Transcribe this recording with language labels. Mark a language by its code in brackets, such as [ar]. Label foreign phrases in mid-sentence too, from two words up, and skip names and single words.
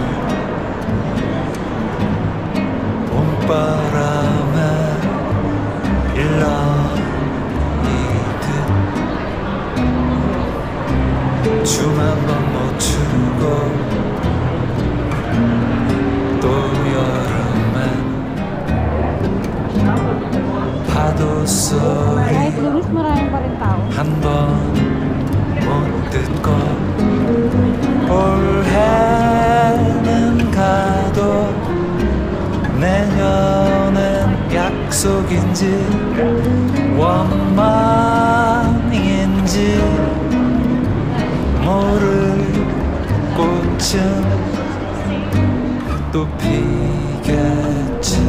[ko] 봄바람에 일렁이듯 춤 한 번 못 추고 또 여름엔 파도 소리 [tl] Kahit lunes, maraming pa rin tao. [ko] 한 번 못 듣고 올해는 가도 내년엔 약속인지 원망인지 모를 꽃은 또 피겠지.